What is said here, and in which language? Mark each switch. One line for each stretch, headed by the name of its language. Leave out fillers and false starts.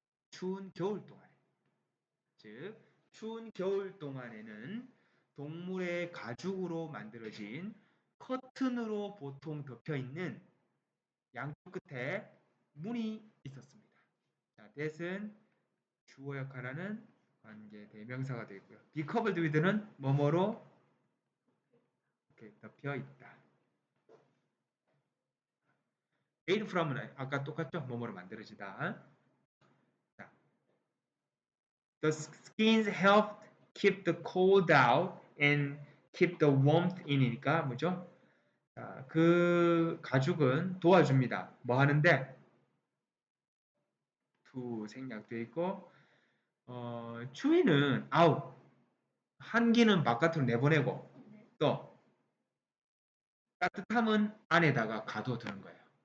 Korean: 추운 겨울 동안에. 즉, 추운 겨울 동안에는 동물의 가죽으로 만들어진 커튼으로 보통 덮여 있는 양쪽 끝에 문이 있었습니다. 자, that은 주어 역할하는 관계 대명사가 되고요. be covered with는 뭐뭐로 이렇게 덮여 있다. made from은 아까 똑같죠? 뭐뭐로 만들어지다.
English: 자, the skins helped keep the cold out and keep the warmth in이니까
Korean: 뭐죠? 자, 그 가죽은 도와줍니다. 뭐 하는데? to 생략되어 있고 추위는 out, 한기는 바깥으로 내보내고 또 따뜻함은 안에다가 가둬두는 거예요.